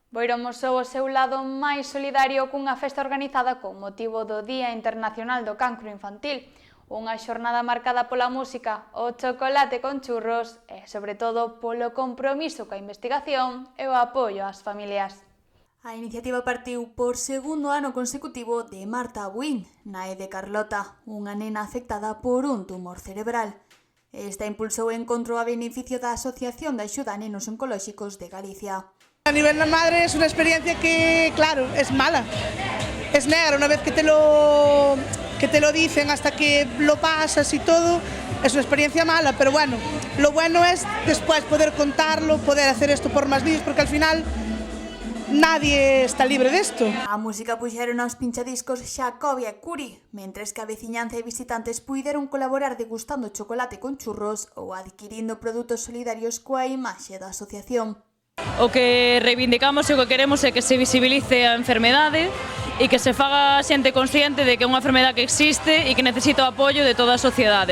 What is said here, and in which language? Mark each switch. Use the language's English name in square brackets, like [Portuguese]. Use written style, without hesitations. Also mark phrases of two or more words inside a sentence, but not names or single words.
[Galician] Boiro mosou o seu lado máis solidario cunha festa organizada con motivo do Día Internacional do Cancro Infantil, unha xornada marcada pola música, o chocolate con churros e, sobre todo, polo compromiso coa investigación e o apoio ás familias. A iniciativa partiu por segundo ano consecutivo de Marta Buín, nai de Carlota, unha nena afectada por un tumor cerebral. Esta impulsou o encontro a beneficio da Asociación de Axuda a Nenos Oncolóxicos de Galicia. [Spanish] A nivel de madre es una experiencia que, claro, es mala, es negra. Una vez que te lo dicen hasta que lo pasas y todo, es una experiencia mala, pero bueno, lo bueno es después poder contarlo, poder hacer esto por más niños, porque al final nadie está libre desto. [Galician] A música puxeron aos pinchadiscos Xacobia e Curi, mentres que a veciñanza e visitantes puideron colaborar degustando chocolate con churros ou adquirindo produtos solidarios coa imaxe da asociación. O que reivindicamos e o que queremos é que se visibilice a enfermedade e que se faga a xente consciente de que é unha enfermedade que existe e que necesita o apoio de toda a sociedade.